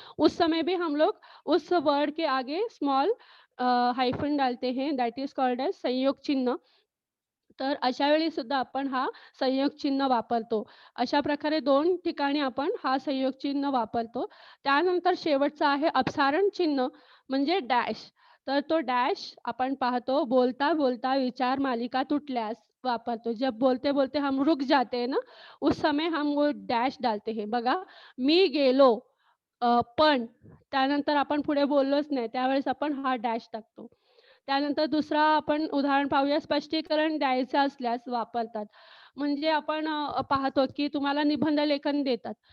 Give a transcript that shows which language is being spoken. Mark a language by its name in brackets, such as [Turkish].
[Hindi] उस समय भी हम लोग उस वर्ड के आगे स्मॉल हायफन डालते हैं, [English] that is called as [Hindi] संयोग चिन्ह. [Marathi] तर अशा वेळी सुद्धा आपण हा संयोग चिन्ह वापरतो. अशा प्रकारे 2 ठिकाणी आपण हा संयोग चिन्ह वापरतो. त्यानंतर शेवटचा आहे अपसारण चिन्ह म्हणजे डॅश. तर तो डॅश आपण पाहतो बोलता-बोलता विचार मालिका तुटल्यास वापरतो. [Hindi] जब बोलते-बोलते हम रुक जाते हैं ना, उस समय हम वो डॅश डालते हैं. [Marathi] बघा, मी गेलो, पण त्यानंतर आपण पुढे बोललोच नाही, त्यावेळेस आपण हा डॅश टाकतो. त्यानंतर दुसरा आपण उदाहरण पाहूया, स्पष्टीकरण द्यायचं असल्यास वापरतात. म्हणजे आपण पाहतो की तुम्हाला निबंध लेखन देतात.